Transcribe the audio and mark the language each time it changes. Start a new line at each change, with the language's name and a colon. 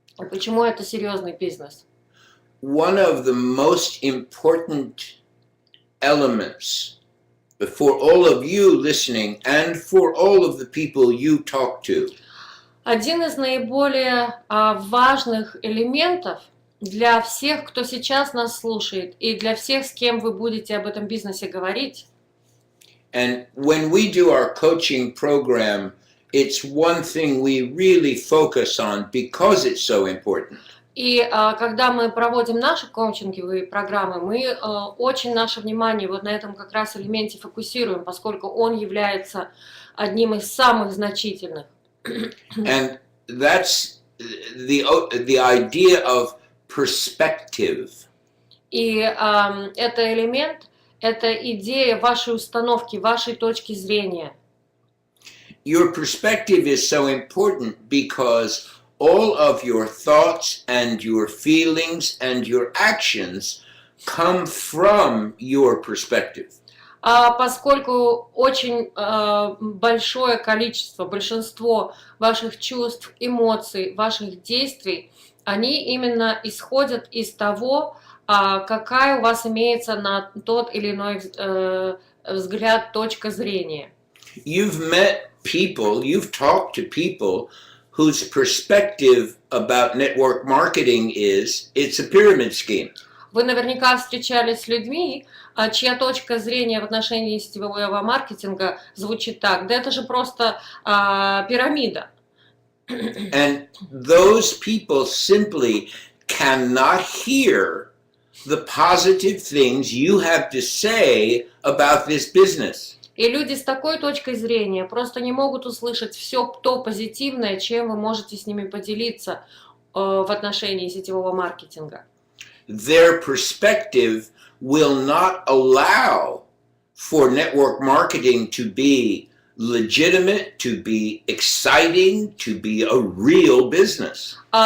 Russian: Почему это серьезный бизнес?
English: One of the most important elements for all of you listening and for all of the people you talk to
Russian: Один из наиболее важных элементов для всех, кто сейчас нас слушает, и для всех, с кем вы будете об этом бизнесе говорить.
English: And when we do our coaching program, it's one thing we really focus on because it's so important.
Russian: И когда мы проводим наши коучинговые программы, мы очень наше внимание вот на этом как раз элементе фокусируем, поскольку он является одним из самых значительных.
English: And that's the idea of perspective.
Russian: И это элемент, это идея вашей установки, вашей точки зрения.
English: Your perspective is so important because all of your thoughts and your feelings and your actions come from your perspective.
Russian: Поскольку очень большое количество, большинство ваших чувств, эмоций, ваших действий, они именно исходят из того, какая у вас имеется на тот или иной взгляд, точка зрения.
English: You've met people, you've talked to people whose perspective about network marketing is it's a pyramid scheme.
Russian: Вы наверняка встречались с людьми, чья точка зрения в отношении сетевого маркетинга звучит так: да это же просто пирамида.
English: And those people simply cannot hear the positive things you have to say about this business.
Russian: И люди с такой точкой зрения просто не могут услышать все то позитивное, чем вы можете с ними поделиться в отношении сетевого маркетинга.
English: Their perspective will not allow for network marketing to be legitimate, to be exciting, to be a real business.